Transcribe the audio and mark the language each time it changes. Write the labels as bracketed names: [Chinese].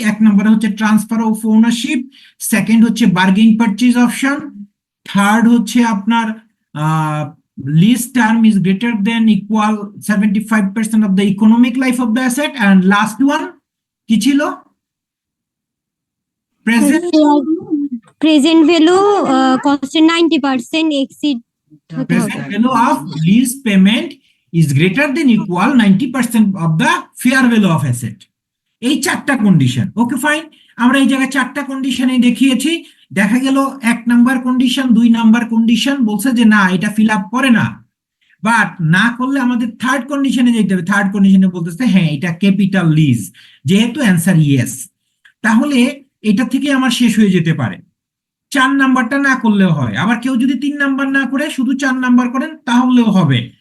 [English] 1 [Bangla] নম্বরে হচ্ছে [English] transfer of ownership, second [Bangla] হচ্ছে [English] bargain purchase option, third [Bangla] হচ্ছে আপনার [English] lease term is greater than equal 75% of the economic life of the asset, and last one [Bangla] কি ছিল? [English] present present value [Bangla] কস্টের 90% exceed হতে হবে। [English] present value of lease payment is greater than equal 90% of the fair value of asset। [Bangla] এই 4টা condition. ওকে, fine. আমরা এই জায়গায় 4টা কন্ডিশনে দেখিয়েছি। দেখা গেল 1 নাম্বার কন্ডিশন, 2 নাম্বার কন্ডিশন বলছে যে না, এটা ফিল আপ করে না। বাট না করলে আমাদের থার্ড কন্ডিশনে যেতে হবে। থার্ড কন্ডিশনে বলতেছে হ্যাঁ, এটা ক্যাপিটাল লিজ, যেহেতু অ্যান্সার ইয়েস। তাহলে এটা থেকে আমার শেষ হয়ে যেতে পারে। 4 নাম্বারটা না করলেও হয়, আবার কেউ যদি 3 নাম্বার না করে শুধু 4 নাম্বার করেন তাহলেও হবে।